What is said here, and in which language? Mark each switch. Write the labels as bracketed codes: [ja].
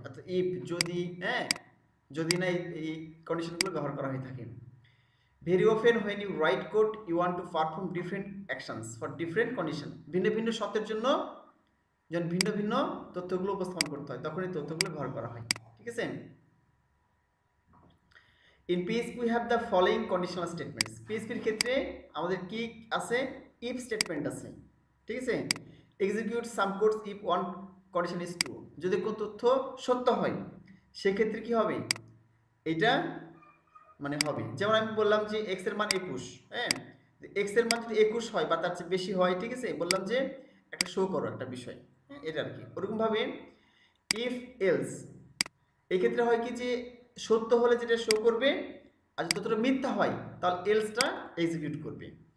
[bn] অর্থাৎ ইফ, যদি, হ্যাঁ, যদি না, এই কন্ডিশনগুলো ব্যবহার করা হয়ে থাকে। [en] Very often when you write code you want to perform different actions for different condition। [bn] ভিন্ন ভিন্ন সত্যের জন্য যখন ভিন্ন ভিন্ন তথ্যগুলো উপস্থাপন করতে হয় তখন এই তথ্যগুলো ব্যবহার করা হয়। ঠিক আছে। [en] In PHP we have the following conditional statements। [bn] PHP এর ক্ষেত্রে আমাদের কি আছে? if স্টেটমেন্ট আছে। ঠিক আছে। [en] execute some codes if one condition is true। [bn] যদি কোন তথ্য সত্য হয় সেক্ষেত্রে কি হবে? এটা মানে হবে। যেমন আমি বললাম যে x এর মান 21, হ্যাঁ, x এর মান যদি 21 হয় বা তার চেয়ে বেশি হয়, ঠিক আছে, বললাম যে একটা শো করো একটা বিষয়, হ্যাঁ, এটা আর কি। ওরকম ভাবে ইফ এলস এই ক্ষেত্রে হয় কি যে সত্য হলে যেটা শো করবে, আর যদি ততটা মিথ্যা হয় তাহলে এলসটা এক্সিকিউট করবে।